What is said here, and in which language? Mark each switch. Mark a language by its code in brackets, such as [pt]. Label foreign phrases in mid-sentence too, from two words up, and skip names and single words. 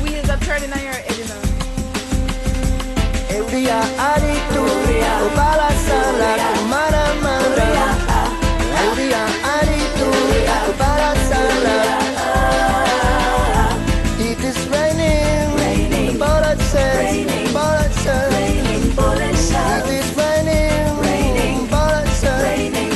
[en] turning on your edges. [eu] Euria aritu, opala zala kumara-mara. Euria aritu, opala zala. [en] It is raining, bullets says. It is raining, bullets says.